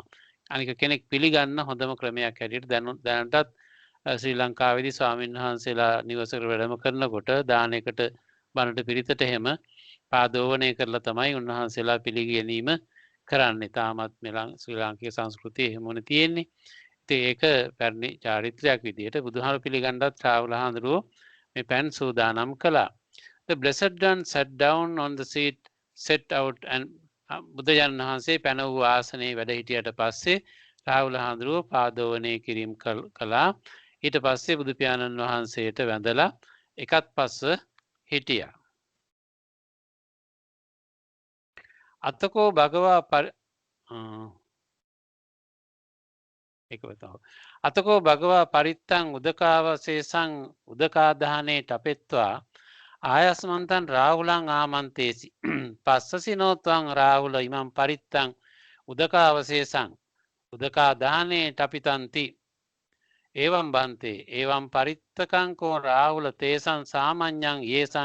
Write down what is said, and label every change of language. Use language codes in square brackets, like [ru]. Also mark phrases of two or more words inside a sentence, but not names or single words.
[si] අනික කෙනෙක් පිළිගන්න හොඳම ක්‍රමයක් හැටියට දැනටත් ශ්‍රී ලංකාවේදී ස්වාමීන් වහන්සේලා නිවසකට වැඩම කරනකොට දානයකට බණට පිරිතට එහෙම පාදෝවණය කරලා තමයි උන්වහන්සේලා පිළිගැනීම කරන්නේ. තාමත් ශ්‍රී ලාංකික සංස්කෘතියේ එහෙමනේ තියෙන්නේ. ඉතින් ඒක පැරණි චාරිත්‍රයක් විදිහට බුදුහාමුදුරුවෝ පිළිගන්නත් රාහුල හාමුදුරුවෝ මේ පැන් සූදානම් කළා. [en] The Blessed One sat down on the seat set out and [si] බුදුරජාණන් වහන්සේ පැන වූ ආසනයේ වැඩ හිටියට පස්සේ රාහුල හාමුදුරුවෝ පාදෝවණය කිරීම කළා. ඊට පස්සේ බුදු පියාණන් වහන්සේට වැඳලා එකත් පස්ස හිටියා. [pi] අතකෝ භගවා අතකෝ භගවා පරිත්තං උදකාවශේෂං උදකාදානේ ටපෙත්වා ආයස්මන්තන් රාහුලං ආමන්තේසි පස්සසිනෝත්වං රාහුල ඉමං පරිත්තං උදකාවශේෂං උදකාදානේ ටපිතන්ති ඒවම් බන්තේ ඒවම් පරිත්තකං කෝ රාහුල තේසං සාමඤ්ඤං යේසං